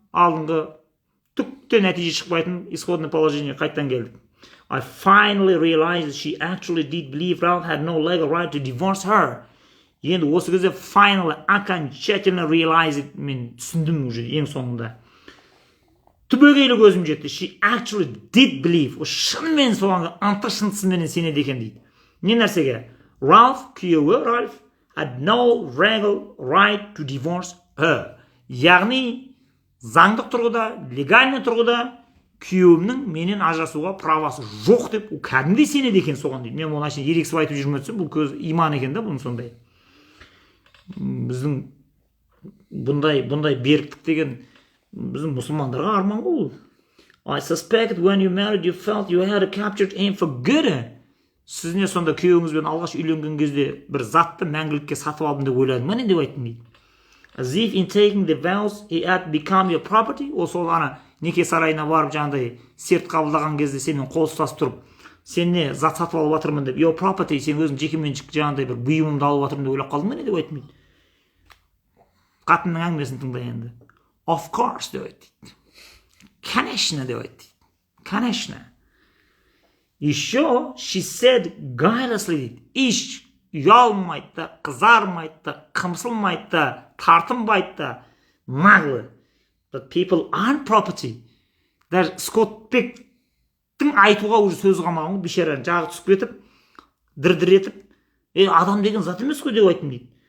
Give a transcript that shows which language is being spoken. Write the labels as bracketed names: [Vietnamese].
[Kazakh] Алдыңғы түкте нәтиже шықпайтын исходное положение қайттан келдік. [English] I finally realized she actually did believe Ralph had no legal right to divorce her. [Kazakh] Енді осы кезде finally окончательно realize мен түсіндім уже ең соңында. Түбегейлі көзім жетті. [English] She actually did believe. [Kazakh] О шынымен соған антышынтысыменен сенеді екен дейді. Не нәрсеге? [English] Ralph, күйеуі Ralph, had no legal right to divorce her. [Kazakh] Яғни заңдық тұрғыда, легальный тұрғыда күйеуімнің менен ажырасуға правасы жоқ деп, ол кәдімгідей сенеді екен соған дейді. Мен оны әшейін ерексіп айтып жүрмін өтсем, бұл көз иман екен да бұның сондай. Біздің бұндай беріктік деген біздің мұсылмандарға арман ғой. [English] I suspect when you married you felt you had captured him for good. [Kazakh] Сізіне сонда күйеуіңізбен алғаш үйленген кезде бір затты мәңгілікке сатып алдым деп ойладың ба не деп айттың дейді. [English] As if in taking the vows he had become your property. [Kazakh] Ол сол ана неке сарайына барып жаңағыдай серт қабылдаған кезде сенің қол ұстасып тұрып, сен не зат сатып алып жатырмын деп, [English] your property, [Kazakh] сен өзің жекеменшік жаңағыдай бір бұйымымды алып жатырмын деп ойлап қалдың ба не деп айтты дейді. Қатынның әңгімесін тыңда енді. [English] Of course [Kazakh] деп айтты. Конечно деп айтты. Конечно. [English] Еще she said guilelessly. [Kazakh] Иш ұялмайды да, қызармайды да, қымсылмайды да, тартынбайды да, наглы. [English] But people aren't property. [Kazakh] Даже Скотт Пектің айтуға уже сөзі қалмаған ғой, бейшараның жағы түсіп кетіп, дір-дір етіп, адам деген зат емес қой деп айттым дейді.